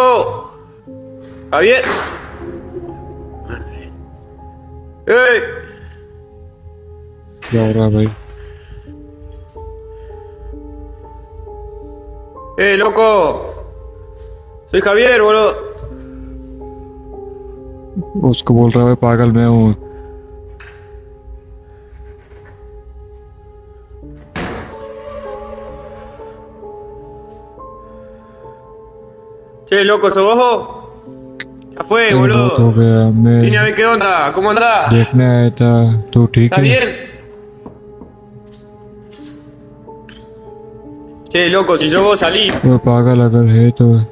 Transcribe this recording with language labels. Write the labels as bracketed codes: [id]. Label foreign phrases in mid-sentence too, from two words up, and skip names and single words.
[es] Javier. Madre. ¡Ey! [hi] क्या हो रहा है भाई? [es] loco! Soy Javier, boludo. [hi] उसको बोल रहा है पागल मैं हूँ। [es] Che, loco, ¿sos vos? Ya fue, [hi] बहुत हो [es] boludo. [hi] गया, मैं [es] Vine a ver qué onda. ¿Cómo andás? [hi] देखने आया था। तू ठीक [es] ¿Estás [hi] है? [es] bien? Che, loco, si yo vos salí. [hi] वो पागल अगर है तो